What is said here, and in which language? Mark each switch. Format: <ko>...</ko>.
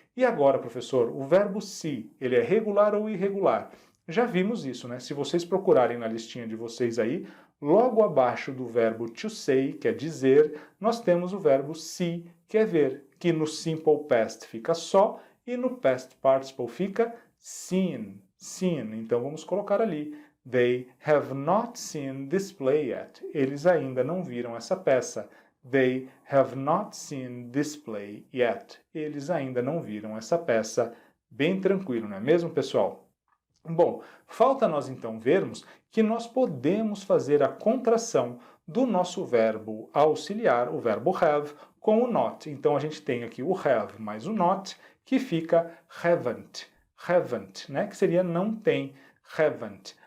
<pt>E agora, professor, o verbo see, ele é regular ou irregular? Já vimos isso, né? Se vocês procurarem na listinha de vocês aí, logo abaixo do verbo to say, que é dizer, nós temos o verbo see, que é ver, que no simple past fica só e no past participle fica seen, seen. Então vamos colocar ali,</pt> <en>they have not seen this play yet.</en> <pt>Eles ainda não viram essa peça.</pt> <en>They have not seen this play yet.</en> <pt>Eles ainda não viram essa peça. Bem tranquilo, não é mesmo, pessoal? Bom, falta nós então vermos que nós podemos fazer a contração do nosso verbo auxiliar, o verbo have, com o not. Então a gente tem aqui o have mais o not, que fica haven't, haven't, né? Que seria não tem, haven't.</pt>